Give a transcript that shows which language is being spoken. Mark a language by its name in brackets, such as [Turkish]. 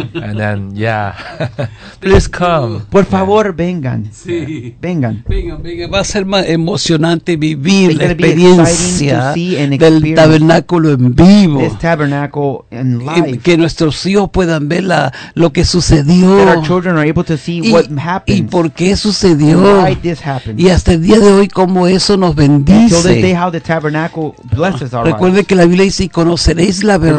[English] And then, yeah. Please come. [Spanish] Por favor, vengan. Sí. Yeah. Vengan. Vengan. Va a ser más emocionante vivir la experiencia del tabernáculo en vivo. [English] This tabernacle in life. [Spanish] Que nuestros hijos puedan ver lo que sucedió. [English] That our children are able to see what happened. [Spanish] Y por qué sucedió. [English] Why this happened. [Spanish] Y hasta el día de hoy, cómo eso nos bendice. [English] Until this day, how the tabernacle blesses our [Spanish] recuerde [English] lives. [Spanish] Que la Biblia dice, y conoceréis la verdad.